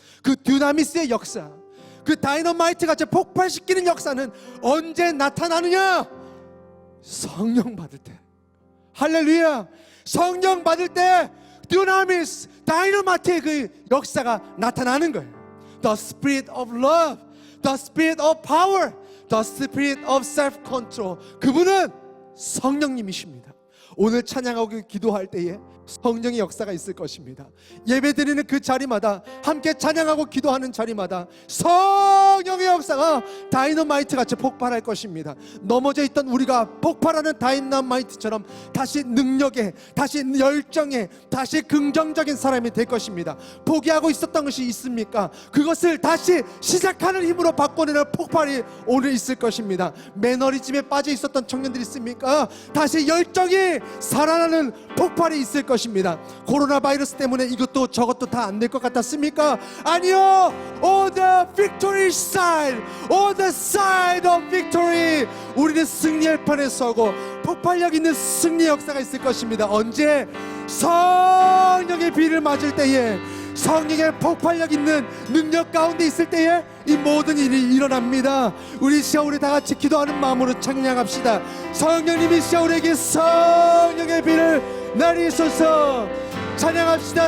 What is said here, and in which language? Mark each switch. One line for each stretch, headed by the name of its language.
Korean: 그 듀나미스의 역사, 그 다이너마이트 같이 폭발시키는 역사는 언제 나타나느냐? 성령 받을 때. 할렐루야. 성령 받을 때 듀나미스, 다이너마이트의 그 역사가 나타나는 거예요.
English: The spirit of love, the spirit of power, the spirit of self-control.
Korean: 그분은 성령님이십니다. 오늘 찬양하고 기도할 때에 성령의 역사가 있을 것입니다. 예배드리는 그 자리마다 함께 찬양하고 기도하는 자리마다 성령의 역사가 다이너마이트 같이 폭발할 것입니다. 넘어져 있던 우리가 폭발하는 다이너마이트처럼 다시 능력에, 다시 열정에, 다시 긍정적인 사람이 될 것입니다. 포기하고 있었던 것이 있습니까? 그것을 다시 시작하는 힘으로 바꿔내는 폭발이 오늘 있을 것입니다. 매너리즘에 빠져 있었던 청년들이 있습니까? 다시 열정이 살아나는 폭발이 있을 것입니다. 코로나 바이러스 때문에 이것도 저것도 다 안 될 것 같았습니까? 아니요.
English: On the victory side, on the side of victory.
Korean: 우리는 승리의 편에 서고 폭발력 있는 승리 역사가 있을 것입니다. 언제? 성령의 비를 맞을 때에, 성령의 폭발력 있는 능력 가운데 있을 때에 이 모든 일이 일어납니다. 우리 시아울이 다 같이 기도하는 마음으로 찬양합시다. 성령님이 시아울에게 성령의 비를 내리소서. 찬양합시다.